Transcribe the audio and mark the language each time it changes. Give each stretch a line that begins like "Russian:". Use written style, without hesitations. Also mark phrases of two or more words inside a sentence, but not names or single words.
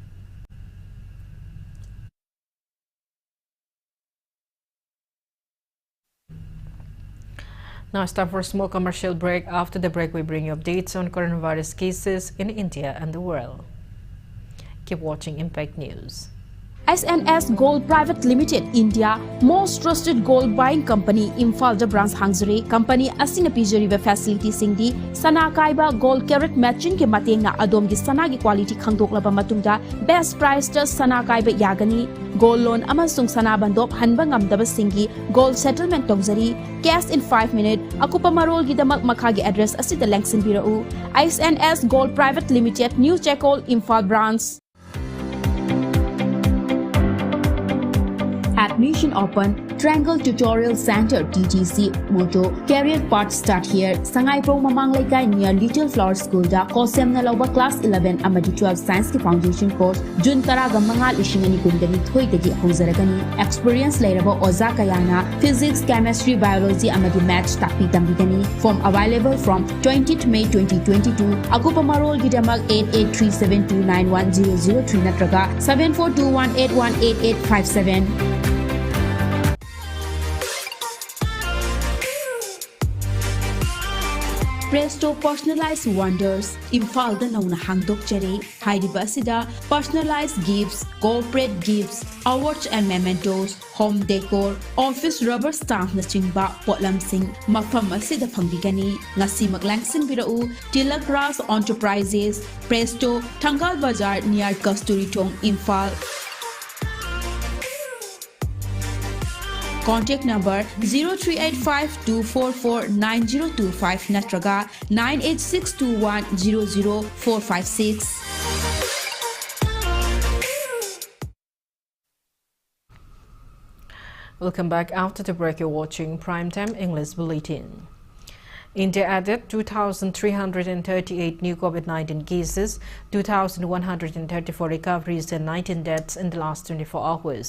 English: Now it's time for a small commercial break. After the break, we bring you updates on coronavirus cases in India and the world. Keep watching Impact News.
Manipuri: SNS Gold Private Limited
English: India most trusted gold buying company
Manipuri: Imphal da branch hangzare company asina pijariba facility singdi sana kaiba
English: gold carat matching
Manipuri: ke matengna adom gi sana gi quality khangdoklaba matungda
English: best price
Manipuri: ta sana kaiba yagani
English: gold loan
Manipuri: amasung sana bandop hanba ngamdaba singi
English: gold settlement
Manipuri: tongzari
English: cash in 5 minutes
Manipuri: akupa marol gi damak makha gi address asida lengsin birau SNS Gold Private Limited New Chekol Imphal branch.
English: Admission open. Triangle Tutorial Center TTC Moto Career Path start here.
Manipuri: Sangai Pro Mamang Laikai near Little Flower School da Kosem na Lauba class 11 amadi 12 Science ki
English: foundation course
Manipuri: Jun Taraga Mangal Ishingani Kundani Thoi Tagi Hongzaragani Experience Lairaba Oza Kayana
English: Physics, Chemistry, Biology
Manipuri: amadi Maths Takpi Tambigani.
English: Form available from 20th May 2022.
Manipuri: Akupa Marol Gidamak 8837291003 Natraga 7421818857. Presto Personalized Wonders Imphal da nauna hangdok jare haidiba asida
English: personalized gifts, corporate gifts, awards and mementos, home decor, office rubber stamp
Manipuri: na chingba potlam sing mafam asida phangbigani ngasi maglangsin birau Tilak Ras Enterprises Presto Thangal Bazar near Kasturi Thong Imphal.
English: Contact number 0385-244-9025 Natraga 98621-00456. Welcome back. After the break, you're watching Primetime English Bulletin. India added 2,338 new COVID-19 cases, 2,134 recoveries and 19 deaths in the last 24 hours.